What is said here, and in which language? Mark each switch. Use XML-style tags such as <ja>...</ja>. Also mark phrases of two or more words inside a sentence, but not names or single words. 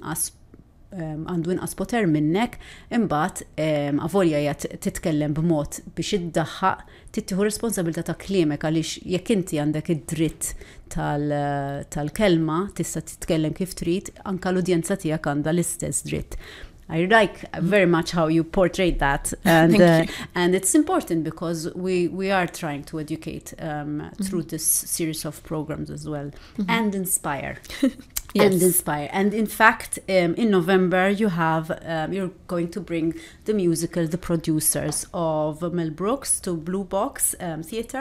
<mt>għandu inqas poter minnek, imbagħad avolja hija titkellem b'mod biex iddaħħaq tittieħu responsabilità ta' kliemek għaliex jekk inti għandek id-dritt tal-kelma tista' titkellem kif trid, anke l-udjenza tiegħek għandha l-istess dritt.</mt> <en>I like very much how you portrayed that, and it's important because we are trying to educate through this series of programs as well, and inspire. Yes. And inspire. And in fact, in November, you're going to bring the musical, the producers of Mel Brooks to Blue Box Theatre.</en>